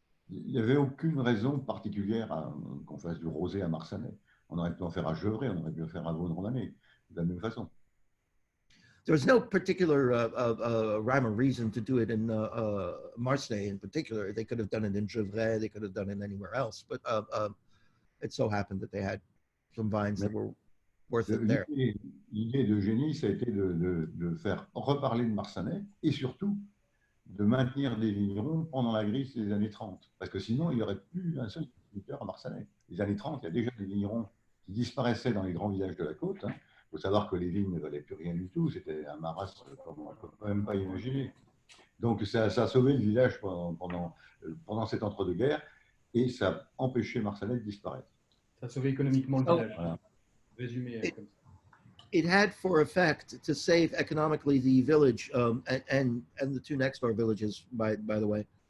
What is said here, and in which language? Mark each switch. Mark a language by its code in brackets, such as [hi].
[fr] Il n'y avait aucune raison particulière qu'on fasse du rosé à Marsanais. On aurait pu en faire à Gevrey, on aurait pu en faire à Vaudronnais, de la même façon. [en] There was no particular rhyme or reason to do it in Marseille in particular. They could have done it in Gevrey, they could have done it anywhere else, but it so happened that they had some vines that were worth it there. [fr] L'idée d'Eugénie, ça a été de faire reparler de Marsanais et surtout de maintenir des vignerons pendant la crise des années 30. Parce que sinon, il n'y aurait plus un seul viticulteur à Marsanais. Les années 30, il y a déjà des vignerons qui disparaissaient dans les grands villages de la côte. Il faut savoir que les vignes ne valaient plus rien du tout. C'était un marasme comme on ne peut même pas imaginer. Donc, ça a sauvé le village pendant cet entre-deux-guerres et ça a empêché Marsanais de disparaître. Ça a sauvé économiquement le village. Voilà. Résumé comme ça. [en] It had for effect to save economically the village and the two next door villages, by the way.